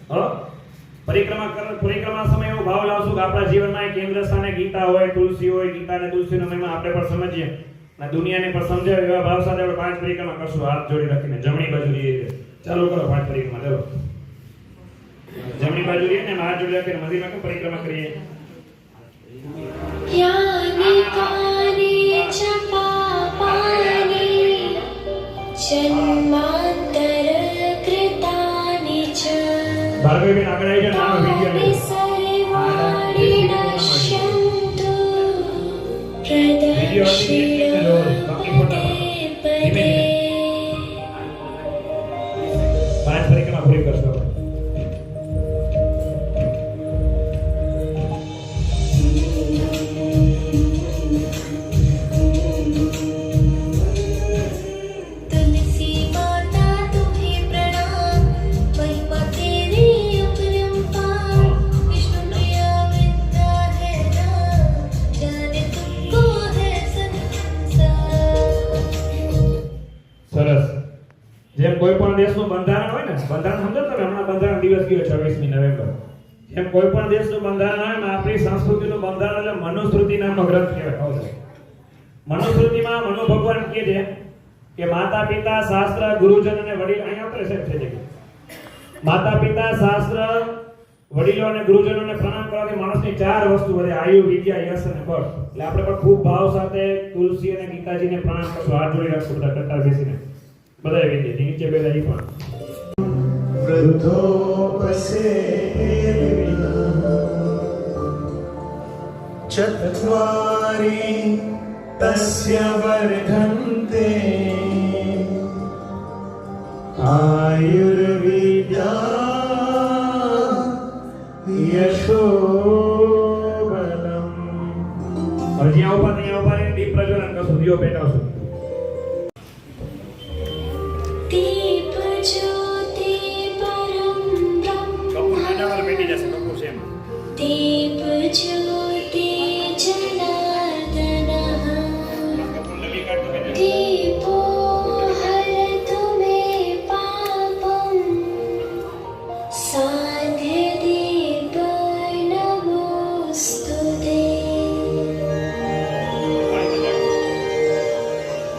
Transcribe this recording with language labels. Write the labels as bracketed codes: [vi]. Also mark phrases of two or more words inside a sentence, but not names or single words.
[gu] પરિક્રમા સમય એવો ભાવ લાવશું કે આપણા જીવનમાં એક કેન્દ્ર સ્થાને ગીતા હોય, તુલસી હોય, ગીતા અને તુલસીનો મહિમા આપણે પણ સમજીએ અને દુનિયાને પણ સમજાવે એવા ભાવ સાથે આપણે 5 પરિક્રમા કરશું હાથ જોડી રાખીને. જમણી બાજુ રહીએ ચાલુ કરો 5 પરિક્રમા. ચલો જમણી બાજુ રહીએ ને હાથ જોડી રાખીને મંદિરમાં કેમ પરિક્રમા કરીએ? [sa] यानि कानि च पापानि जन्मान्तरकृतानि च [gu] ભાર્ગવીબેન આગળ આવી જાઓ, નાનો વિડિયો [sa] तानि सर्वाणि नश्यन्तु प्रदक्षिणो पदे पदे [gu] 5 પરિક્રમા પૂરી કરશો. [hi] तुलसी माता तुम्हें प्रणाम, महिमा तेरी अपरंपार, विष्णु प्रिया विद्या है नाम, जाने तुमको है संसार। [gu] સરસ. જેમ કોઈ પણ દેશનું બંધારણ હોય ને, બંધારણ સમજો તમે, હમણાં બંધારણ દિવસ ગયો 26મી નવેમ્બર. જેમ કોઈ પણ દેશનું બંધારણ હોય ને આપણી સંસ્કૃતિનું બંધારણ એટલે મનુસ્મૃતિ નામનો ગ્રંથ કહેવાય. મનુસ્મૃતિમાં મનુ ભગવાન કહે છે કે માતા પિતા શાસ્ત્ર ગુરુજન અને વડીલ અહીંયા આપણે સેટ થઈ જાય. માતા પિતા શાસ્ત્ર વડીલો અને ગુરુજનોને પ્રણામ કરવાથી માણસની 4 વસ્તુ વધે: આયુ, વિદ્યા, યશ અને બળ. એટલે આપણે પણ ખૂબ ભાવ સાથે તુલસી અને ગીતાજીને પ્રણામ કરશું. હાથ જોડી રાખશું બધા કતાર બેસીને. બધાએ વિદ્યા નીચે બેસા ઈ પણ [sa] चत्वारि तस्य वर्धन्ते आयुर्विद्या यशो बलम्. [gu] હજી આવો પણ અહીંયા ઉભા રહીને દીપ પ્રજ્વલન કરશું, દીવો પેટાવશું. [sa] दीप ज्योति परम [gu] કપૂર [sa] ब्रह्म, [gu] નાના પેટી જશે, કપૂર છે એમાં. [sa] दीप ज्योति जनार्दनः, [gu] કપૂર લગી કાઢતો પેટા. [sa] दीपो हरतु मे पापम्, सान्ध्यदीप नमोऽस्तु ते।